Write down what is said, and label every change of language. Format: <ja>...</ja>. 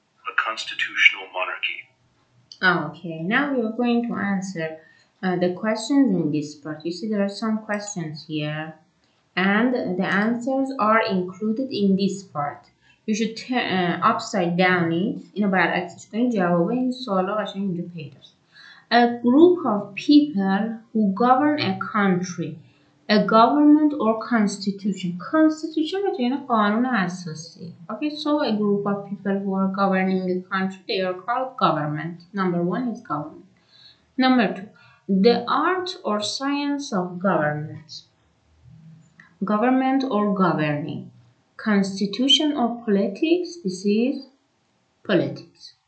<en>A constitutional monarchy. Okay, now we are going to answer the questions in this part. You see, there are some questions here, and the answers are included in this part. You should upside down it.</en> <fa>اینو برعکسش کنید. جواب این سوالا قشنگ اینجا پیداست.</fa> <en>A group of people who govern a country, a government or constitution.</en> <fa>Constitution یعنی قانون اساسی.</fa> <en>Okay, so a group of people who are governing a country, they are called government. Number 1 is government. Number 2, the art or science of government. Government or governing. Constitution or politics, this is politics.</en>